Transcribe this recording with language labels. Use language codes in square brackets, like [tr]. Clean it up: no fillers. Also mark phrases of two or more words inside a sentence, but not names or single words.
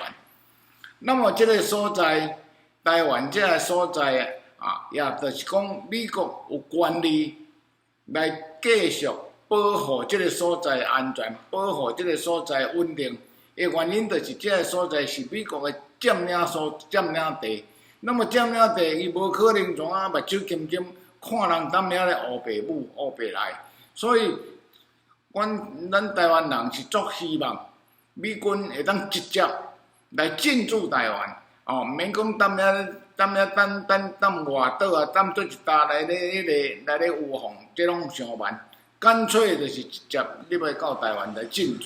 [nan] 那么这个所在台湾这个所在也就是讲美国有权利来继续保护这个所在安全，保护这个所在稳定。原因就是这个所在是美国的占领地，那么占领地伊无可能怎目睭金金看人踮遐咧乌白母乌白来，所以咱台湾人是足希望美军会当直接来进驻台湾，毋免讲踮遐外岛踮做一搭来咧有防，这拢伤慢，干脆就是直接你要到台湾来进驻。